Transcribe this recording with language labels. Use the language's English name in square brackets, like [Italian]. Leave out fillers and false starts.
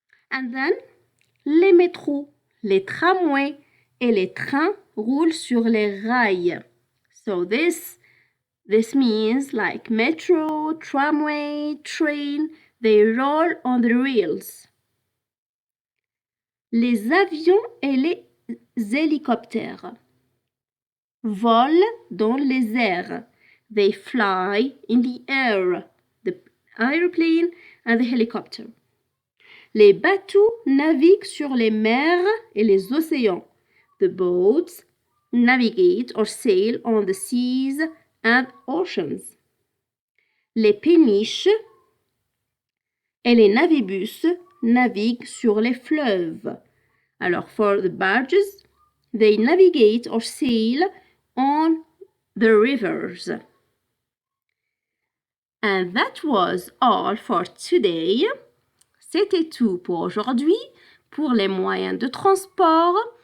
[English] And then, [French] les métros, les tramways et les trains roulent sur les rails. [English] So this means like metro, tramway, train, they roll on the rails. [French] Les avions et les hélicoptères volent dans les airs. [English] They fly in the air. The airplane and the helicopter. [French] Les bateaux naviguent sur les mers et les océans. [English] The boats navigate or sail on the seas and oceans. [French] Les péniches et les navibus naviguent sur les fleuves. Alors, [English] for the barges, they navigate or sail on the rivers. And that was all for today. [French] C'était tout pour aujourd'hui, pour les moyens de transport.